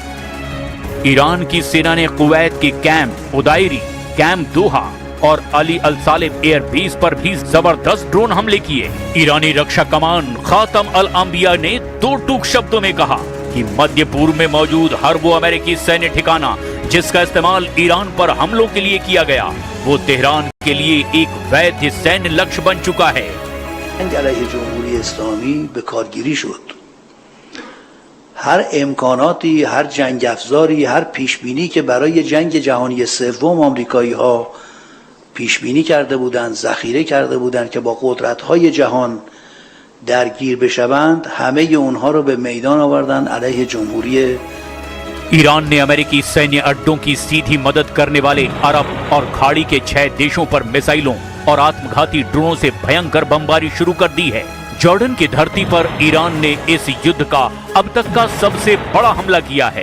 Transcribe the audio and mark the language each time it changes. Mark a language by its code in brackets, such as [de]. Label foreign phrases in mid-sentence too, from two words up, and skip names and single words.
[hi] ईरान की सेना ने कुवैत के कैंप उदायरी, कैंप दोहा और अली अल सालेम एयर बेस पर भी जबरदस्त ड्रोन हमले किए। ईरानी रक्षा कमान खातम अल अंबिया ने 2 टूक शब्दों में कहा कि मध्य पूर्व में मौजूद हर वो अमेरिकी सैन्य ठिकाना जिसका इस्तेमाल ईरान पर हमलों के लिए किया गया वो तेहरान के लिए एक वैध सैन्य लक्ष्य बन चुका है। [fa] علیه جمهوری اسلامی به کارگیری شد. هر امکاناتی، هر جنگ افزاری، هر پیشبینی که برای جنگ جهانی سوم آمریکایی ها پیشبینی کرده بودند، ذخیره کرده بودند که با قدرت‌های جهان درگیر بشوند، همه اونها رو به میدان آوردن علیه جمهوری [hi] ईरान ने अमेरिकी सैन्य अड्डों की सीधी मदद करने वाले अरब और खाड़ी के 6 देशों पर मिसाइलों और आत्मघाती ड्रोनों से भयंकर बमबारी शुरू कर दी है। जॉर्डन की धरती पर ईरान ने इस युद्ध का अब तक का सबसे बड़ा हमला किया है।